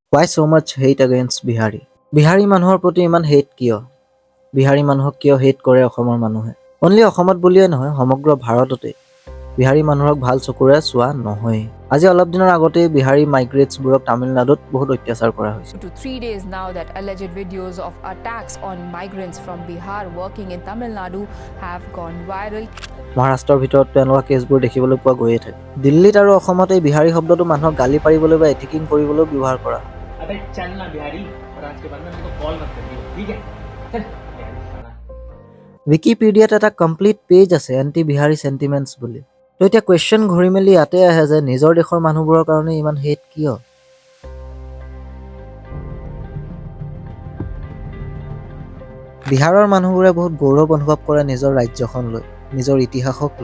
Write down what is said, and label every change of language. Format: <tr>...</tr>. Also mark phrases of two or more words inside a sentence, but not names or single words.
<en>Why so much hate against Bihari?</en> <as>বিহাৰী মানুহৰ প্ৰতি ইমান হেট কিয়? বিহাৰী মানুহক কিয় হেট কৰে অসমৰ মানুহে? অনলি অসমত বুলিয়ে নহয়, সমগ্ৰ ভাৰততে বিহাৰী মানুহক ভাল চকুৰে চোৱা নহয়। আজি অলপ দিনৰ আগতে বিহাৰী মাইগ্ৰেটছবোৰক তামিলনাডুত বহুত অত্যাচাৰ কৰা হৈছে।</as> <en>To 3 days now that alleged videos of attacks on migrants from Bihar working in Tamil Nadu have gone viral.</en> <as>মহাৰাষ্ট্ৰৰ ভিতৰত এনেকুৱা কেছবোৰ দেখিবলৈ পোৱা গৈয়ে থাকে। দিল্লীত আৰু অসমত এই বিহাৰী শব্দটো মানুহক গালি পাৰিবলৈ বা এথিকিং কৰিবলৈ ব্যৱহাৰ কৰা হয়।</as> <hi>अबे चल ना बिहारी और आज के बाद में मेरे को कॉल मत करिए ठीक है</hi> <as>विकिपीडियात এটা</as> <en>complete page</en> <as>আছে</as> <en>anti Bihari sentiments</en> <as>বুলি। তো এতিয়া কোৱেশ্চন ঘূৰি মেলি ইয়াতে আহে যে নিজৰ দেশৰ মানুহবোৰৰ কাৰণে ইমান হেট কিয়? বিহাৰৰ মানুহবোৰে বহুত গৌৰৱ অনুভৱ কৰে নিজৰ ৰাজ্যখন লৈ, নিজৰ ইতিহাসক লৈ।</as>